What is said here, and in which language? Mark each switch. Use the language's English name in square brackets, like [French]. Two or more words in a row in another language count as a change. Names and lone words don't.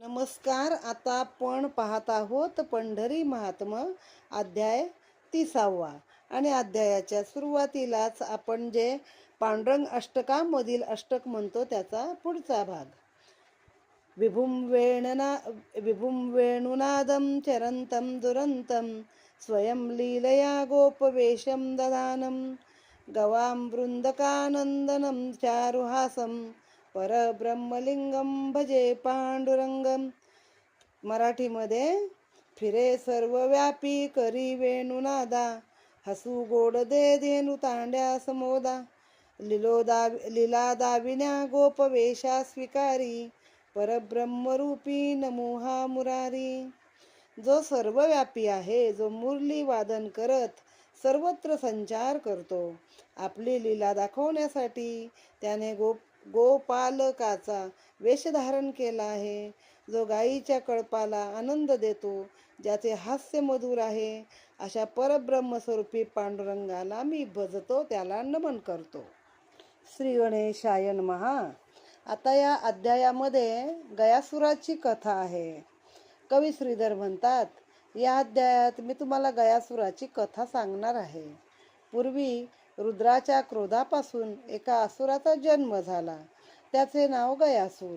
[Marathi] नमस्कार. आता आपण पाहत आहोत पंढरी महात्मा अध्याय 30वा आणि अध्यायाच्या सुरुवातीलाच आपण जे पांडुरंग अष्टकामधील अष्टक म्हणतो त्याचा पुढचा भाग. [Sanskrit] विभुं वेणुनादं चरन्तं दुरन्तं स्वयं लीलया गोपवेशं ददानं गवां वृन्दकानन्दनं चारुहासं परब्रह्मलिंगम भजे पांडुरंगम. [Marathi] मराठीमध्ये फिरे सर्वव्यापी करी वेणुनादा, हसू गोड दे धेनु तांड्या समोदा, लीला दाविन्या गोपवेशा स्वीकारी, परब्रह्मरूपी नमोहा मुरारी. जो सर्वव्यापी आहे, जो मुरली वादन करत सर्वत्र संचार करतो, आपली लीला दाखवण्यासाठी त्याने गोपालकाचा वेश धारण केला आहे. जो गायीच्या कळपाला आनंद देतो, ज्याचे हास्य मधुर आहे, अशा परब्रह्मस्वरूपी पांडुरंगाला मी भजतो, त्याला नमन करतो. [Sanskrit] श्री गणेशाय नमः. [Marathi] आता या अध्यायामध्ये गयासुराची कथा आहे. कवी श्रीधर म्हणतात, या अध्यायात मी तुम्हाला गयासुराची कथा सांगणार आहे. पूर्वी रुद्राच्या क्रोधापासून एका असुराचा जन्म झाला. त्याचे नाव गयासूर.